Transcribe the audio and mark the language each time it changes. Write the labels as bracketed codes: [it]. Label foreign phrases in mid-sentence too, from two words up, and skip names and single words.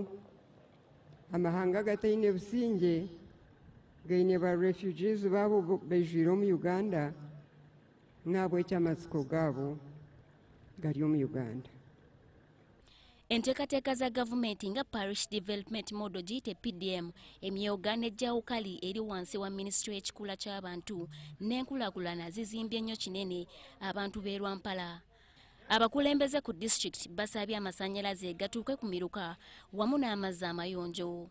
[nyn] Amahanga agataine businge gaine ba refugees baabo baijwire omu Uganda n'abwekyo amatsiko gaabo gari omu Uganda. [lg] Enteekateeka za gavumenti nga Parish Development Model giyite PDM emyooga n'ejjawukali eri wansi wa minisitule y'ekikula ky'abantu n'enkulaakulana zizimbye nnyo kinene abantu b'e Rwampala. [nyn] Abakulembeze ku district basabye amasannyalaze gatuuke ku miruka wamu n'amazzi amayonjo.